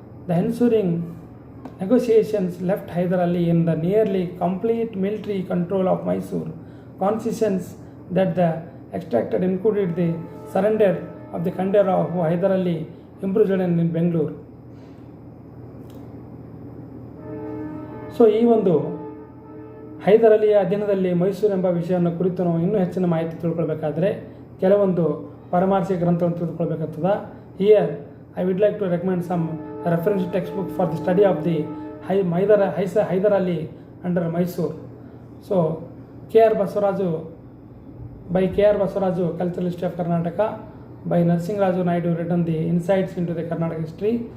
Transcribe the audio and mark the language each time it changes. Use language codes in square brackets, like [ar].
[en] The ensuing negotiations left Hyder Ali in the nearly complete military control of Mysore. Concessions that the extracted included the surrender of the Khanderao, who Hyder Ali imprisoned in Bangalore. [kn] So ಈ ಒಂದು ಹೈದರ್ ಅಲಿಯ ಅಧೀನದಲ್ಲಿ ಮೈಸೂರು ಎಂಬ ವಿಷಯವನ್ನು ಕುರಿತು ನಾವು ಇನ್ನೂ ಹೆಚ್ಚಿನ ಮಾಹಿತಿ ತಿಳ್ಕೊಳ್ಬೇಕಾದ್ರೆ ಕೆಲವೊಂದು ಪರಾಮರ್ಶೆ ಗ್ರಂಥವನ್ನು ತಿಳಿದುಕೊಳ್ಬೇಕಾಗ್ತದೆ. [en] Here I would like to recommend some reference textbook for the study of the Hyder Ali under Mysore. So, K.R. Basvaraju, by K.R. Basvaraju, Cultural History of Karnataka, by Narsingaraju Naidu, written the Insights into the Karnataka History.